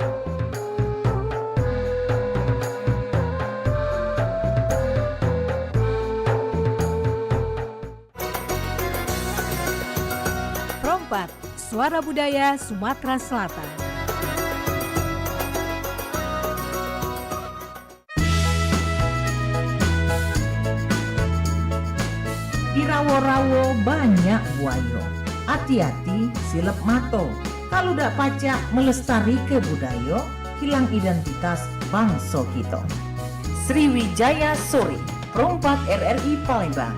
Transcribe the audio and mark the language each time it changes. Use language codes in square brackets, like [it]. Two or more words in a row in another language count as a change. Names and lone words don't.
[id] Perompat, Suara Budaya Sumatera Selatan. Di rawo-rawo banyak buaya. [mui] Hati-hati silep mato. Kalau dak pacak melestari ke budaya, hilang identitas bangsa kita. [id] Sriwijaya Sore, perompat RRI Palembang.